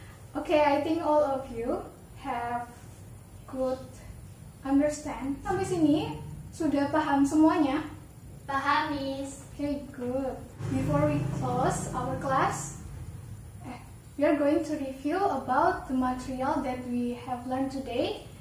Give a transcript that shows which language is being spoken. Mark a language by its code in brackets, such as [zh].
[en] Oke, I think all of you have good understand. [id] Sampai sini sudah paham semuanya? Paham, Miss. [en] Okay, good. Before we close our class, we are going to review about the material that we have learned today.